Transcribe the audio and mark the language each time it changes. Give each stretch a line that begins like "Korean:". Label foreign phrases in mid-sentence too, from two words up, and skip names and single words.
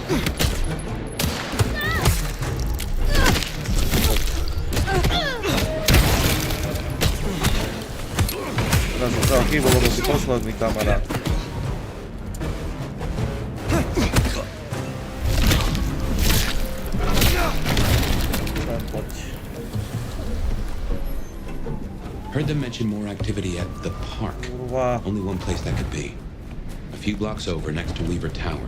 Slovak: Teraz som sa chýbol, lebo si posledný kamarát.
English: Heard them mention more activity at the park. Only one place that could be. A few blocks over next to Weaver Tower.